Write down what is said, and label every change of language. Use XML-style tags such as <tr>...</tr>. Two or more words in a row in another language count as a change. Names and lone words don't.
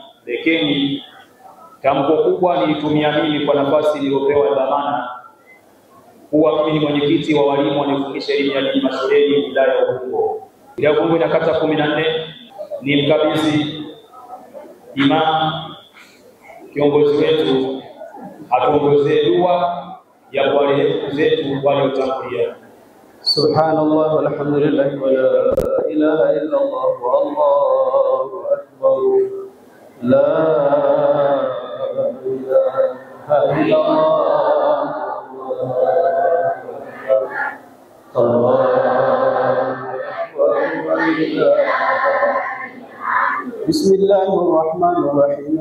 <sw>Lakini tamko kubwa nilitumia mimi kwa nafasi niliyopewa dhamana kuwa mimi ni mwenyekiti wa walimu wanaofundisha elimu ya dini mashuleni wilaya ya Ubungo. Wilaya ya Ubungo ina kata 14. Ni mkabidhi imam kiongozi wetu atuongozee dua ya wale zetu waliotangulia.</sw> <ar>سبحان الله والحمد لله ولا إله إلا الله والله أكبر لا إله إلا الله بسم الله الرحمن الرحيم.</ar>